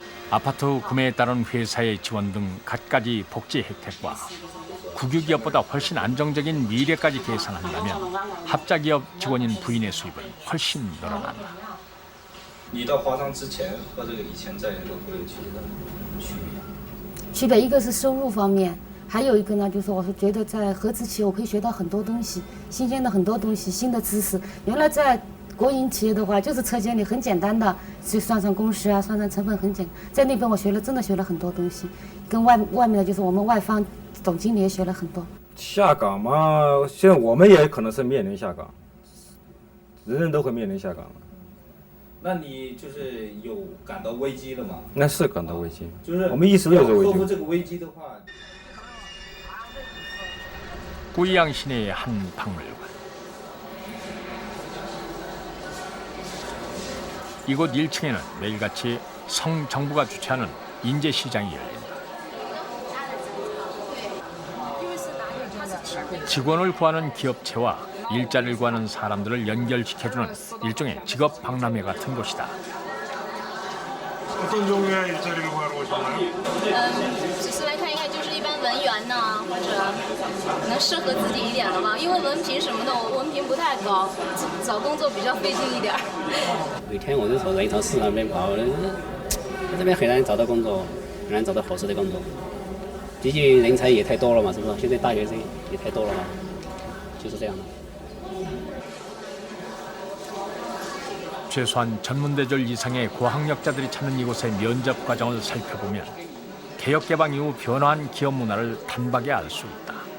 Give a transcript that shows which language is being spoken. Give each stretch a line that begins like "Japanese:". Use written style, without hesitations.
Korean: 아파트 구매에 따른 회사의 지원 등 갖가지 복지 혜택과 국유기업보다 훨씬 안정적인 미래까지 계산한다면 합자기업 직원인 부인의 수입은 훨씬 늘어난다.
Chinese: 你到华商之前和这个以前在这个国有企业的区别？区别一个是收入方面，还有一个呢，就是我是觉得在合资企业我可以学到很多东西，新鲜的很多东西，新的知识。原来在国营企业的话，就是车间里很简单的，就算算工时啊，算算成本很简单。在那边我真的学了很多东西，跟外面的就是我们外方总经理也学了很多。下岗嘛，现在我们也可能是面临下岗，人人都会面临下岗。那你就是有感到危机了吗？那是感到危机，就是我们一直都有这个危机。克服这个危机的话，
Korean: 꾸이양 시내의 한 박물관. 이곳 1층에는 매일같이 성정부가 주최하는 인재시장이 열린다. 직원을 구하는 기업체와 일자리를 구하는 사람들을 연결시켜주는 일종의 직업 박람회 같은 곳이다. 어떤 종류의 일자리를 구하러 오셨나요?
Chinese: 只是来看一看，就是一般文员呐，或者能适合自己一点的吧。因为文凭什么的，我文凭不太高，找工作比较费劲一点。有一天我就走在一条市场那边跑，在这边很难找到工作，很难找到合适的工作。毕竟人才也太多了嘛，是不是？现在大学生也太多了嘛，就是这样的。
Korean: 최소한 전문대졸 이상의 고학력자들이 찾는 이곳의 면접 과정을 살펴보면 개혁 개방 이후 변화한 기업 문화를 단박에 알 수 있다.